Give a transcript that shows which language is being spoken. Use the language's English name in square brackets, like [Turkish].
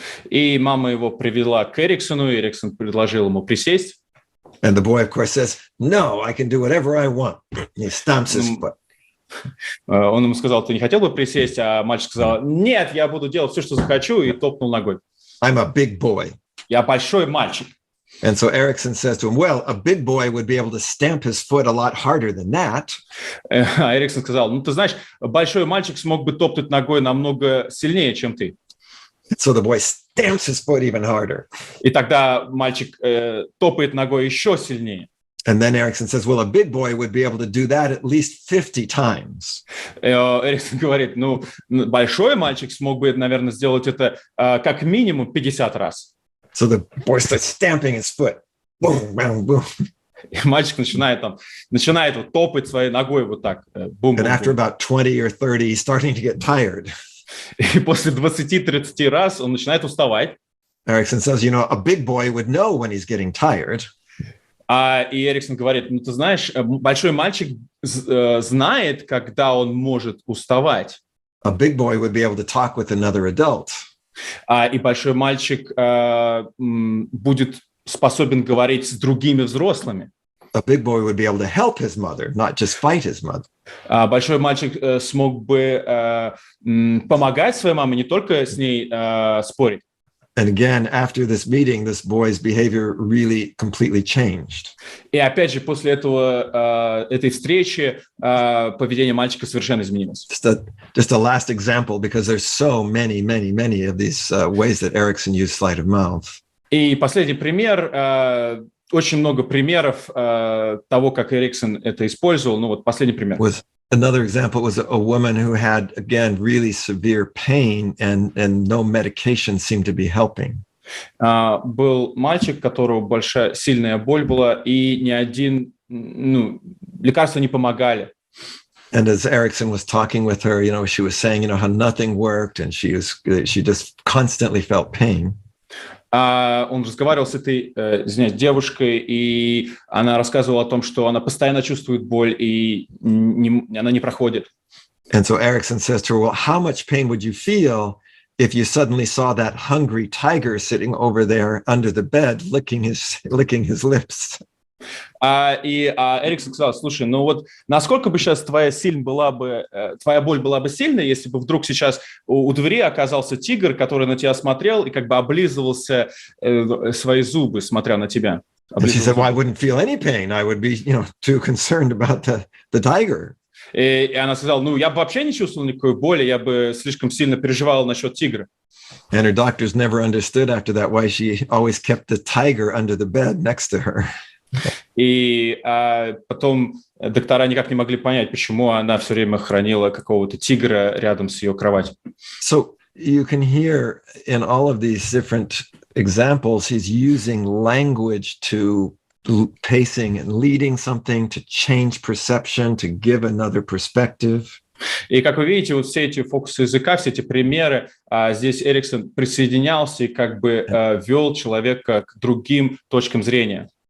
[Russian] И мама его привела к Эриксону, и Эриксон предложил ему присесть. [English] And the boy, of course, says, "No, I can do whatever I want." He stamps his foot. [Russian] Он ему сказал: "Ты не хотел бы присесть?" А мальчик сказал: "Нет, я буду делать все, что захочу", и топнул ногой. [English] I'm a big boy. [Russian] Я большой мальчик. [English] And so Erickson says to him, "Well, a big boy would be able to stamp his foot a lot harder than that." [Russian] А Эриксон сказал: "Ты знаешь, большой мальчик смог бы топнуть ногой намного сильнее, чем ты." [English] So the boy stamps his foot even harder. [Russian] И тогда мальчик топает ногой еще сильнее. [English] And then Erickson says, "Well, a big boy would be able to do that at least 50 times." [Russian] Эриксон говорит: большой мальчик смог бы, наверное, сделать это как минимум 50 раз. [English] So the boy starts stamping his foot. Boom, boom, boom. [Russian] И мальчик начинает вот топать своей ногой вот так. Бум, [English] And after about 20 or 30, he's starting to get tired. [Russian] И после 20-30 раз он начинает уставать. [English] Erickson says, a big boy would know when he's getting tired. [Russian] И Эриксон говорит: ты знаешь, большой мальчик знает, когда он может уставать. [English] A big boy would be able to talk with another adult. [Russian] И большой мальчик будет способен говорить с другими взрослыми. [English] A big boy would be able to help his mother, not just fight his mother. [Russian] Большой мальчик смог бы помогать своей маме, не только с ней спорить. [English] And again, after this meeting, this boy's behavior really completely changed. [Russian] И опять же, после этой встречи поведение мальчика совершенно изменилось. [English] Just a last example, because there's so many of these ways that Erickson used sleight of mouth. [Russian] И последний пример. Очень много примеров того, как Эриксон это использовал. Вот последний пример. [English] Another example was a woman who had, again, really severe pain and no medication seemed to be helping. [Russian] Был мальчик, у которого сильная боль была, и ни один лекарства не помогали. [English] And as Erickson was talking with her, she was saying, how nothing worked, and she just constantly felt pain. [Russian] Он разговаривал с этой девушкой, и она рассказывала о том, что она постоянно чувствует боль, и она не проходит. [English] And so Erickson says to her, "Well, how much pain would you feel if you suddenly saw that hungry tiger sitting over there under the bed, licking his lips?" [Russian] И Эриксон сказал: "Слушай, насколько бы сейчас твоя боль была бы сильной, если бы вдруг сейчас у двери оказался тигр, который на тебя смотрел и как бы облизывался свои зубы, смотря на тебя?" [English] And she said, well, I wouldn't feel any pain. I would be, too concerned about the tiger. [Russian] И она сказала, я бы вообще не чувствовал никакой боли, я бы слишком сильно переживал насчет тигра. [English] And her doctors never understood after that why she always kept the tiger under the bed next to her. [Russian] И потом доктора никак не могли понять, почему она все время хранила какого-то тигра рядом с ее кроватью. [English] So you can hear in all of these different examples, he's using language to pacing and leading something, to change perception, to give another perspective. [Russian] И, как вы видите, вот все эти фокусы языка, все эти примеры, здесь Эриксон присоединялся и как бы вел человека к другим точкам зрения.